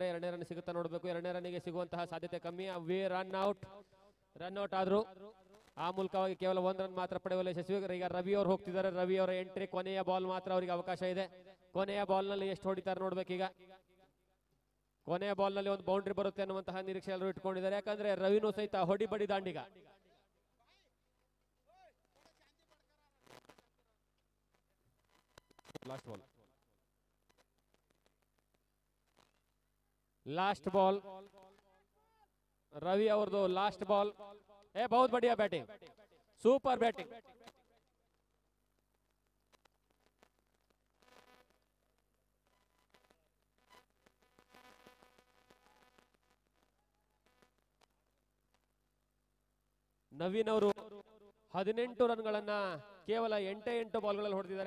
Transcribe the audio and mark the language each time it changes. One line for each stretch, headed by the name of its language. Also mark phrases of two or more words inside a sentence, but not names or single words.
Kannada: 2ನೇ ರನ್ ಸಿಗುತ್ತಾ ನೋಡಬೇಕು. 2ನೇ ರನ್ನಿಗೆ ಸಿಗುವಂತಹ ಸಾಧ್ಯತೆ ಕಮ್ಮಿ. ಅವೇ
English: run out
Kannada: ಆದ್ರು. ಆ ಮೂಲಕವಾಗಿ ಕೇವಲ 1 ರನ್ ಮಾತ್ರ ಪಡೆಯಲು ಯಶಸ್ವಿ. ಈಗ ರವಿ ಅವರು ಹೋಗ್ತಿದ್ದಾರೆ. ರವಿ ಅವರ ಎಂಟ್ರಿ. ಕೊನೆಯ ಬಾಲ್ ಮಾತ್ರ ಅವರಿಗೆ ಅವಕಾಶ ಇದೆ. ಕೊನೆಯ ಬಾಲ್ ನಲ್ಲಿ ಎಷ್ಟು ಹೊಡಿತಾರೆ ನೋಡ್ಬೇಕೀಗ. ಕೊನೆಯ ಬಾಲ್ ನಲ್ಲಿ ಒಂದು ಬೌಂಡ್ರಿ ಬರುತ್ತೆ ಅನ್ನುವಂತಹ ನಿರೀಕ್ಷೆ ಎಲ್ಲರೂ ಇಟ್ಕೊಂಡಿದ್ದಾರೆ. ಯಾಕಂದ್ರೆ ರವಿನೂ ಸಹಿತ ಹೊಡಿಬಡಿ ದಾಂಡಿಗ.
English: last ball रवि ಅವ್ರದು last ball.
Hindi: बहुत बढ़िया बैटिंग,
English: super batting.
Kannada: ನವೀನ್ ಅವರು 18 ರನ್ಗಳನ್ನ ಕೇವಲ 8 ಬಾಲ್ಗಳಲ್ಲಿ ಹೊಡೆದಿದ್ದಾರೆ.